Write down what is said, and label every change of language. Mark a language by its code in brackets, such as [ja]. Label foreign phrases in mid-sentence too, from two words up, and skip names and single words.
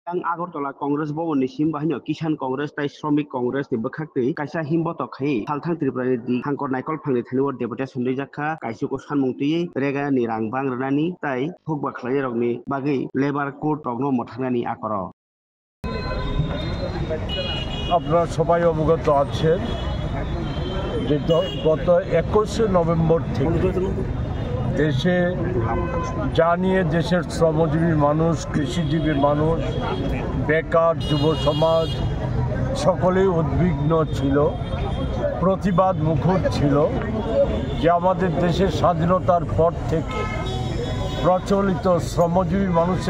[trp] ang Agartala Congress Bowen ni Simbahino Kisan Congress tai Shramik Congress ni Bakakti kaisa himboto khai Halthang Tripura di Hangkor Naikol Phangni Thaniwar deputation Jaka kaisiko sanmungti rega ni rangbang rani tai hukba khlai rokni bagi [en] labor court [trp] rokno mothangani akoro [bn] আপনারা সবাই অবগত আছেন যে গত 21 নভেম্বর থেকে দেশে জানিয়ে দেশের শ্রমজীবী মানুষ কৃষিজীবী মানুষ বেকার যুব সমাজ সকলেই উদ্বিগ্ন ছিল প্রতিবাদ মুখর ছিল যে আমাদের দেশের স্বাধীনতার পর থেকে প্রচলিত শ্রমজীবী মানুষের